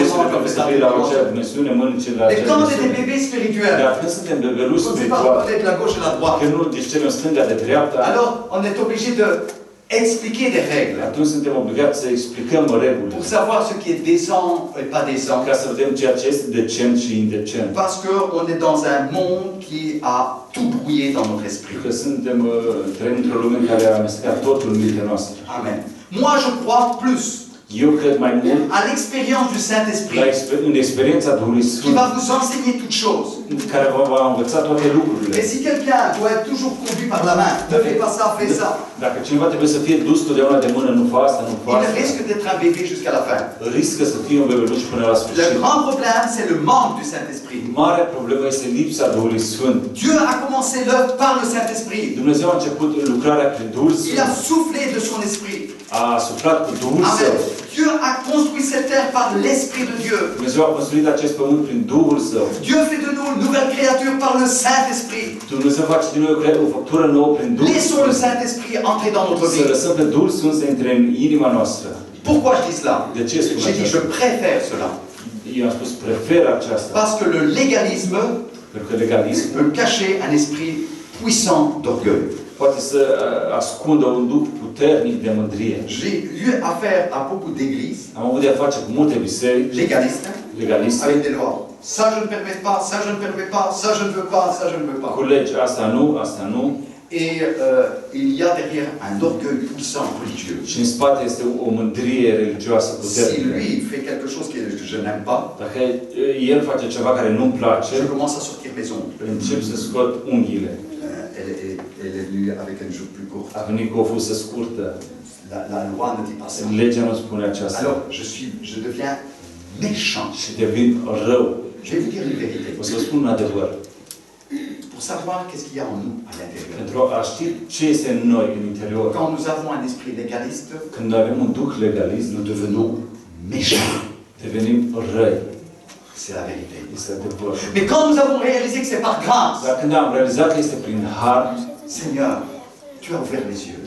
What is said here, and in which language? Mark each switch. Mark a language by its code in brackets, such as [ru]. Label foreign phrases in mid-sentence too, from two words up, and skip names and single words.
[ro] Fustele [fr] manches doivent [ro] trebuie să [fr] être à [ro] fie [fr] telle [ro] la acea [fr] dimension. [ro] dimensiune, mânicile la [fr] Mais [ro] acea [fr] quand on est des [ro] dimensiune. [fr] bébés spirituels, [ro] Dar când suntem bebeluși [fr] on ne sait pas [ro] spirituali, [fr] reconnaître la gauche et la droite. [ro] că nu discernem stânga de dreapta, [fr] Alors, on est obligé de expliquer des règles [ro] atunci suntem obligați să explicăm regulile. [fr] pour savoir ce qui est décent et pas décent. [ro] Ca să vedem ceea ce este decent și indecent. [fr] Parce qu'on est dans un monde qui a tout brouiller dans notre esprit. [ro] Că trăim într-o lume care a amestecat totul în mintea noastră. [fr] Amen. Moi, je crois plus [ro] Eu cred mai mult [fr] à l'expérience du Saint-Esprit [ro] în experiența Duhului [fr] qui [ro] Sfânt, [fr] va vous enseigner toutes choses. [ro] care vă va învăța toate lucrurile. [fr] Et si quelqu'un doit être toujours conduit par la main, ne fais pas ça, fais ça, [ro] Dacă cineva trebuie să fie dus totdeauna de mână, nu fă asta, nu fă [fr] il [ro] asta, [fr] risque d'être un bébé jusqu'à la fin. [ro] riscă să fie un bebeluș până la [fr] Le [ro] sfârșit. [fr] grand problème, c'est le manque du Saint-Esprit. [ro] Marea problemă este lipsa Duhului Sfânt. [fr] Dieu a commencé l'œuvre par le Saint-Esprit. [ro] Dumnezeu a început lucrarea prin Duhul [fr] Il a [ro] Sfânt. [fr] soufflé de son esprit. [ro] A suflat cu Duhul [fr] Amen. [ro] Său. [fr] Dieu a construit cette terre par l'Esprit de Dieu. [ro] Dumnezeu a construit acest pământ prin Duhul Său. [fr] Dieu fait de nous une nouvelle créature par le Saint-Esprit. [ro] Dumnezeu face din noi o făptură nouă prin Duhul [fr] Laissons le [ro] Sfânt. [fr] Saint-Esprit entrer dans notre [ro] Să [fr] vie. [ro] lăsăm pe Duhul Sfânt să intre în inima noastră. [fr] Pourquoi je dis cela? [ro] De ce spun [fr] J'ai dit, je [ro] aceasta? [fr] préfère cela. [ro] Eu am spus prefer aceasta. [fr] Parce que le légalisme [ro] Pentru că legalismul [fr] peut cacher un esprit puissant d'orgueil. [ro] poate să ascundă un duh puternic de mândrie. [fr] J'ai eu affaire à beaucoup d'églises [ro] Am avut de-a face cu multe biserici [fr] légalistes [ro] legaliste, [fr] avec des lois. Ça je ne permets pas, ça je ne permets pas, ça je ne veux pas, ça je ne veux pas. [ro] cu legi, asta nu, asta nu. [fr] Et il y a derrière un orgueil puissant religieux. [ro] Și în spate este o mândrie religioasă [fr] Si [ro] puternică. [fr] lui fait quelque chose que je n'aime pas, [ro] Dacă el face ceva care nu-mi place, [fr] je commence à sortir mes ongles. [ro] încep să scot unghiile. [fr] Elle est venue avec une jupe plus courte. [ro] A venit cu o fusă scurtă. [fr] La loi ne dit pas ça. [ro] Legea nu spune aceasta. [fr] Alors, je deviens méchant. [ro] Și devin rău. [fr] Je vais vous dire une vérité. [ro] O să vă spun un adevăr. [fr] Pour savoir qu'est-ce qu'il y a en nous à l'intérieur. [ro] Pentru a ști ce este în noi, în interior, [fr] Quand nous avons un esprit légaliste, [ro] când avem un duh legalist, [fr] nous devenons méchants. [ro] devenim răi. [fr] C'est la vérité. [ro] Este adevăr. [fr] Mais quand nous avons réalisé que c'est par grâce, [ro] Dar când am realizat că este prin har, [fr] Seigneur, tu as ouvert les yeux.